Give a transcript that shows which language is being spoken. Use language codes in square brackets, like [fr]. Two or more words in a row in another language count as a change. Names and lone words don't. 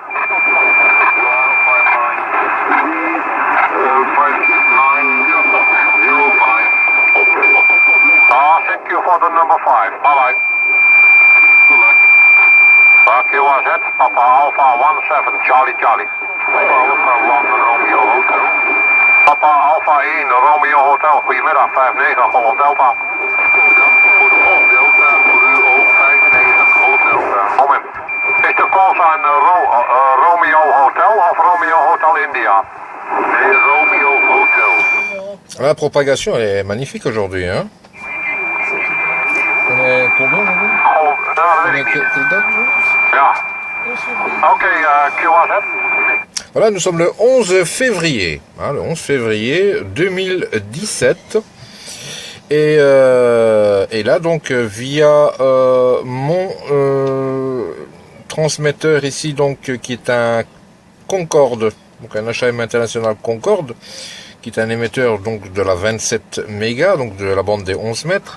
[en] 5905. Thank you for the number 5. Bye-bye. Good luck. QRZ, Papa Alpha 17, Charlie Charlie. Papa Alpha 1 Romeo Hotel. Papa Alpha 1, Romeo Hotel. [nl] Goedemiddag, 59 [en] Golf Delta. [nl] Bedankt voor de [en] Golf Delta, [nl] voor u ook 59 [en] Golf Delta. [nl] Moment. Is de call sign [en] Romeo Hotel [nl] of [en] Romeo Hotel India? [nl] Nee, [en] Romeo Hotel. [fr] La propagation elle est magnifique aujourd'hui, hein. On est combien aujourd'hui? [nl] Oh, dat weet ik niet. [fr] Quelle date? [nl] Ja. Oké, QRZ. [fr] Voilà, nous sommes le 11 février, hein, le 11 février 2017. Et là, donc, via mon transmetteur ici, donc, qui est un Concorde, donc un HAM International Concorde, qui est un émetteur donc de la 27 mégas, donc de la bande des 11 mètres.